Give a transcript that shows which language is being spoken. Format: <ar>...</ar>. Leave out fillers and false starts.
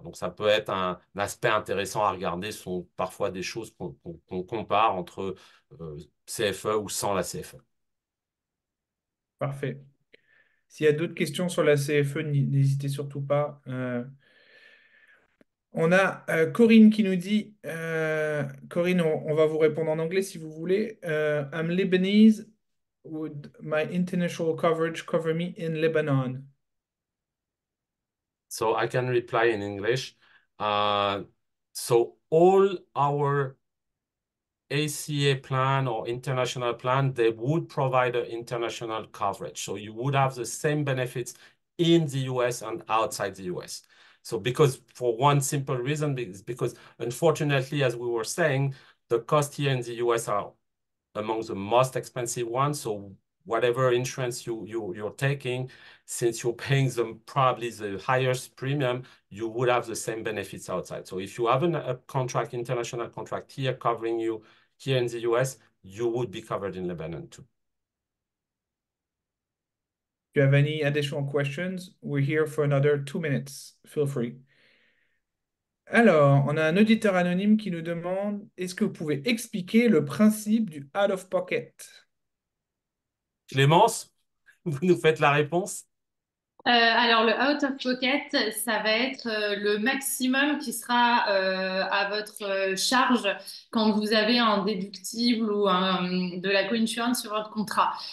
<fr>Donc, ça peut être un aspect intéressant à regarder. Ce sont parfois des choses qu'on compare entre CFE ou sans la CFE. Parfait. S'il y a d'autres questions sur la CFE, n'hésitez surtout pas. On a Corinne qui nous dit, Corinne, on va vous répondre en anglais si vous voulez.</fr> <en>I'm Lebanese. Would my international coverage cover me in Lebanon? So I can reply in English. So all our ACA plan or international plan, they would provide an international coverage. So you would have the same benefits in the US and outside the US. So because for one simple reason, because unfortunately, as we were saying, the costs here in the US are among the most expensive ones. So whatever insurance you're taking, since you're paying them probably the highest premium, you would have the same benefits outside. So if you have a contract, international contract here covering you here in the US, you would be covered in Lebanon too. Do you have any additional questions? We're here for another 2 minutes. Feel free.</en> <fr>Alors, on a un auditeur anonyme qui nous demande, est-ce que vous pouvez expliquer le principe du out of pocket? Clémence, vous nous faites la réponse? Alors, le out of pocket, ça va être le maximum qui sera à votre charge quand vous avez un déductible ou de la co-insurance sur votre contrat.</fr>